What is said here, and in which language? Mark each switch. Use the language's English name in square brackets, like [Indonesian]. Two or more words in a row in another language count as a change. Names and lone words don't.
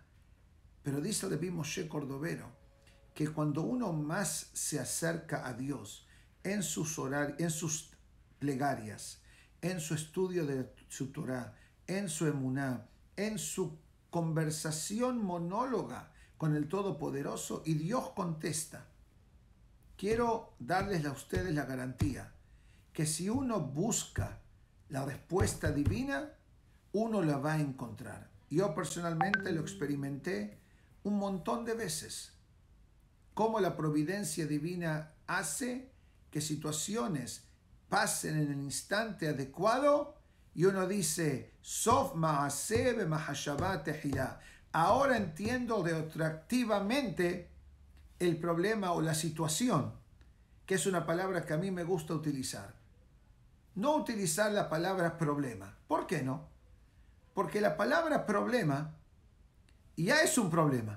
[Spanish] Pero dice el Rabbi Moshe Cordovero que cuando uno más se acerca a Dios en sus plegarias, en su estudio de su Torah, en su emuná, en su conversación monóloga con el Todopoderoso, y Dios contesta, quiero darles a ustedes la garantía que si uno busca la respuesta divina, uno la va a encontrar. Yo personalmente lo experimenté un montón de veces. Cómo la providencia divina hace que situaciones pasen en el instante adecuado y uno dice, [Hebrew] סוף מעשה במחשבה תחילה. [Spanish] Ahora entiendo retroactivamente el problema o la situación, que es una palabra que a mí me gusta utilizar. No utilizar la palabra problema. ¿Por qué no? Porque la palabra problema ya es un problema.